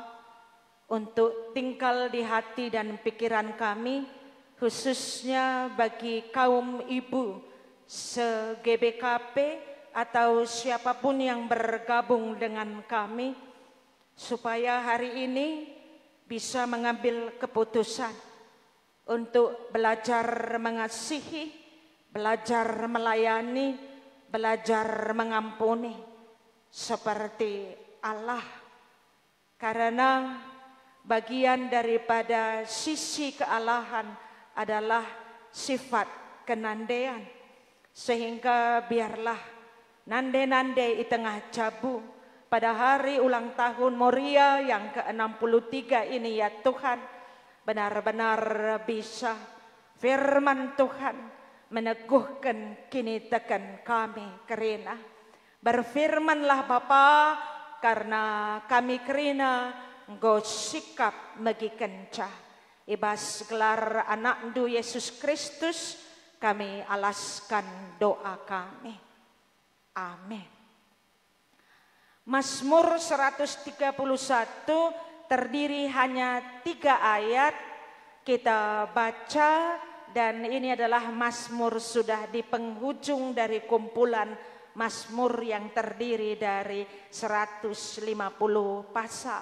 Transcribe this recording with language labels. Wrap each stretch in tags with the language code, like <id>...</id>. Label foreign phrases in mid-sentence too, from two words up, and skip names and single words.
<id>untuk tinggal di hati dan pikiran kami, khususnya bagi kaum ibu se-GBKP atau siapapun yang bergabung dengan kami, supaya hari ini bisa mengambil keputusan untuk belajar mengasihi, belajar melayani, belajar mengampuni seperti Allah. Karena bagian daripada sisi kealahan adalah sifat kenandean. Sehingga biarlah nande-nande di tengah jabu pada hari ulang tahun Moria yang ke-63 ini ya Tuhan, benar-benar bisa firman Tuhan meneguhkan</id> <btx>kini tekan kami kerina.</btx> <id>Berfirmanlah Bapa, karena</id> <btx>kami kerina engkau sikap megi kencah. Ibas gelar anak ndu Yesus Kristus kami alaskan doa kami. Amin.</btx> <id>Mazmur 131 terdiri hanya 3 ayat kita baca, dan ini adalah mazmur sudah di penghujung dari kumpulan mazmur yang terdiri dari 150 pasal.</id>